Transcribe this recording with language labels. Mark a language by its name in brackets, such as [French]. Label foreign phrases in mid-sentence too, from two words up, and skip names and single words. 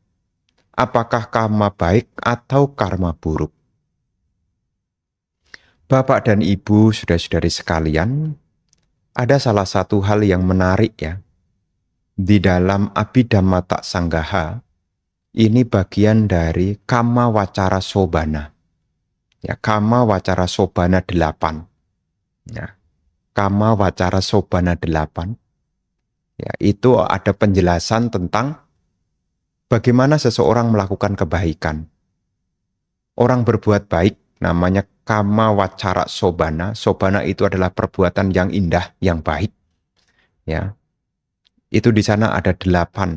[Indonesian] Apakah karma baik atau karma buruk? Bapak dan Ibu, saudara-saudari sekalian, ada salah satu hal yang menarik ya. Di dalam Abhidhamma Sanggaha, ini bagian dari [Pali] Kama Wacara Sobana. Ya, Kama Wacara Sobana 8. Ya, Kama Wacara Sobana 8. [Indonesian] Ya, itu ada penjelasan tentang bagaimana seseorang melakukan kebaikan. Orang berbuat baik namanya [Pali] Kama Wacara Sobana. [Indonesian] Sobana itu adalah perbuatan yang indah, yang baik. Ya, itu di sana ada 8.